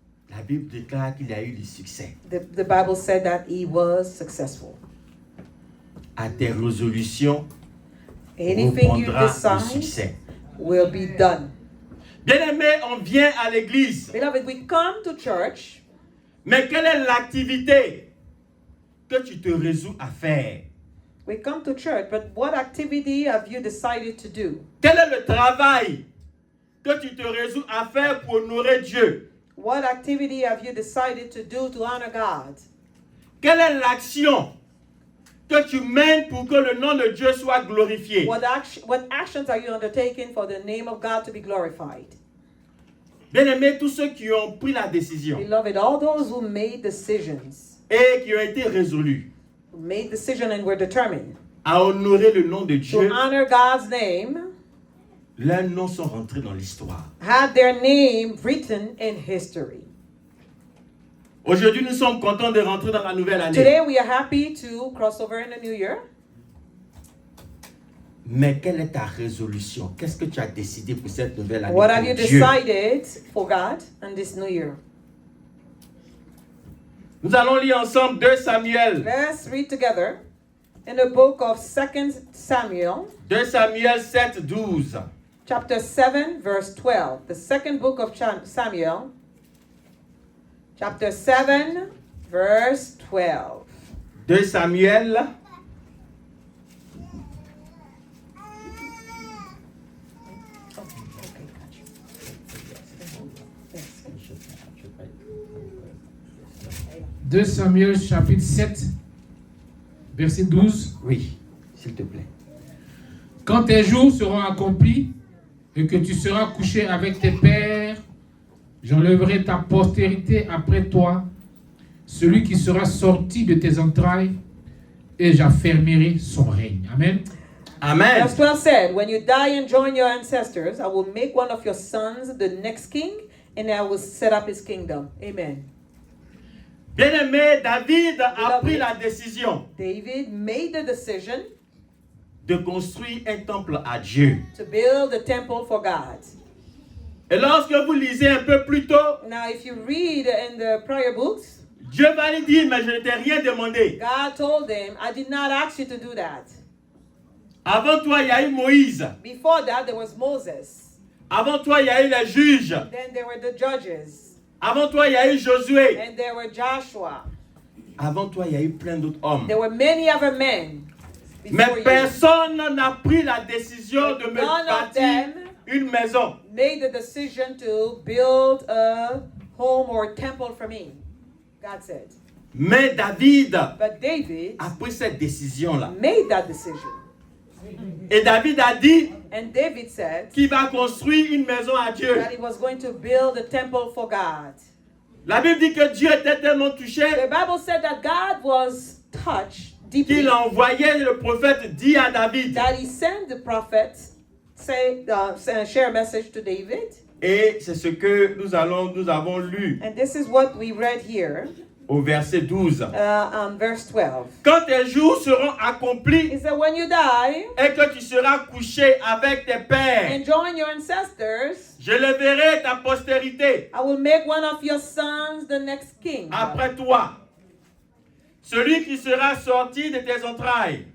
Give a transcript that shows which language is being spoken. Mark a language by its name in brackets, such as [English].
[French] La Bible déclare qu'il a eu du succès. [English] The Bible said that he was successful. [French] À tes résolutions, [English] Anything you [French] répondra le [English] decide [French] succès. [English] will be done. [French] Bien-aimé, on vient à l'église. [English] Beloved, we come to church, [French] Mais quelle est l'activité que tu te résous à faire? [English] we come to church, but what activity have you decided to do? [French] Quel est le travail que tu te résous à faire pour honorer Dieu? [English] What activity have you decided to do to honor God? [French] Quelle est l'action que tu mènes pour que le nom de Dieu soit glorifié? [English] What actions are you undertaking for the name of God to be glorified? [French] Bien-aimés, tous ceux qui ont pris la décision [English] Beloved, all those who made decisions, [French] et qui ont été résolus [English] and were determined [French] à honorer le nom de [English] to [French] Dieu, [English] honor God's name, [French] leurs noms sont rentrés dans l'histoire. [English] had their name written in history. [French] Aujourd'hui, nous sommes contents de rentrer dans la nouvelle année. [English] Today we are happy to cross over in the new year. [French] Mais quelle est ta résolution? Qu'est-ce que tu as décidé pour cette nouvelle année? [English] What [French] pour [English] have you [French] Dieu? [English] decided for God in this new year? [French] Nous allons lire ensemble 2 Samuel. [English] Let's read together in the book of 2 Samuel, [French] 2 Samuel 7, 12. [English] chapter 7, verse 12. The second book of Samuel, chapter 7, verse 12. 2 Samuel. [French] Deux Samuel chapitre 7, verset 12. Oui, s'il te plaît. Quand tes jours seront accomplis et que tu seras couché avec tes pères, j'enlèverai ta postérité après toi, celui qui sera sorti de tes entrailles, et j'affermirai son règne. Amen. Amen. [English] Verse 12 said, when you die and join your ancestors, I will make one of your sons the next king, and I will set up his kingdom. Amen. [French] Bien-aimé, David a pris la décision [English] David made the decision [French] de construire un temple à Dieu. [English] to build a temple for God. [French] Et lorsque vous lisez un peu plus tôt, [English] Now, if you read in the prayer books, [French] Dieu va lui dire, mais je ne t'ai rien demandé. [English] God told him, I did not ask you to do that. [French] Avant toi, il y a eu Moïse. [English] Before that, there was Moses. [French] Avant toi, il y a eu les juges. [English] Then there were the judges. [French] Avant toi, il y a eu Josué. [English] And there were Joshua. [French] Avant toi, il y a eu plein d'autres hommes. [English] There were many other men before [French] Mais [English] you. [French] personne n'a pris la décision de me [English] None of [French] bâtir [English] them [French] une maison. [English] made the decision to build a home or temple for me, God said. [French] Mais David [English] But David [French] a pris cette décision-là. [English] made that decision. [French] Et David a dit [English] And David said [French] qu'il va construire une maison à Dieu. [English] that he was going to build a temple for God. [French] La Bible dit que Dieu était tellement touché [English] The Bible said that God was touched deeply, [French] qu'il a envoyé le prophète dit à David. [English] that he sent the prophet share a message to David. [French] Et c'est ce que nous avons lu [English] And this is what we read here [French] au verset 12. [English] on verse 12. [French] Quand tes jours seront accomplis [English] He said, when you die [French] et que tu seras couché avec tes pères, [English] and join your ancestors, [French] je leverai ta postérité [English] I will make one of your sons the next king. [French] après toi. Celui qui sera sorti de tes entrailles,